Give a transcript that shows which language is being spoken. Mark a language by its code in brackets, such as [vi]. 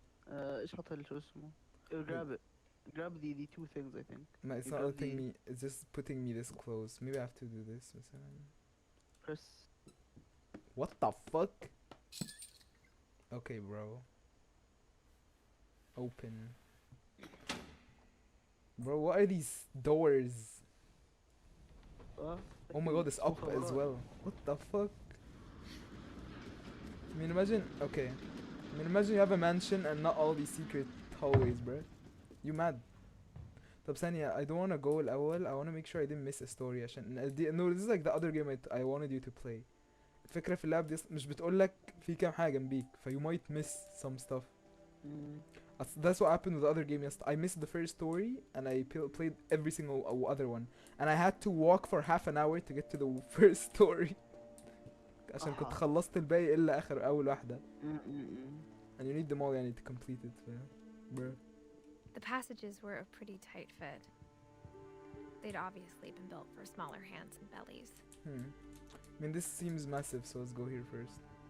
[ar] ايش حط شو اسمه؟ [en] grab it. Grab the two things I think. It's You not grab letting the- me. It's just putting me this close. Maybe I have to do this. مثلا. Press. What the fuck? Okay, bro. Open. Bro, what are these doors? Oh my god, it's up as well. What the fuck? I mean, imagine. Okay. I mean, imagine you have a mansion and not all these secret hallways, bro. You mad? [ar] طب ثانية, [en] I don't wanna go [ar] الأول. [en] I wanna make sure I didn't miss a story [ar] عشان [en] no, this is like the other game I wanted you to play. [ar] الفكرة في اللعب دي مش بتقولك في كام حاجة جنبيك, ف [en] you might miss some stuff. That's what happened with the other game. I missed the first story and I played every single other one, and I had to walk for half an hour to get to the first story. [ar] عشان كنت خلصت الباقي إلا أول واحدة. [en] And you need them all [ar] يعني [en] to complete it, bro. The passages were a pretty tight fit. They'd obviously been built for smaller hands and bellies. I mean, this seems massive, so let's go here first.